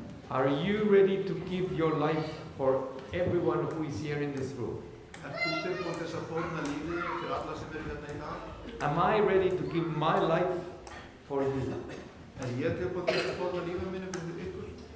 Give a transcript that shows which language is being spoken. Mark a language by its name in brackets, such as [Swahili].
[English] Are you ready to give your life for everyone who is here in this room? [Icelandic] Þú tilbúinn til að fórna lífið fyrir alla sem eru hérna í dag? [English] Am I ready to give my life for you? [Icelandic] Ég tilbúinn til að fórna lífið mínu fyrir ykkur?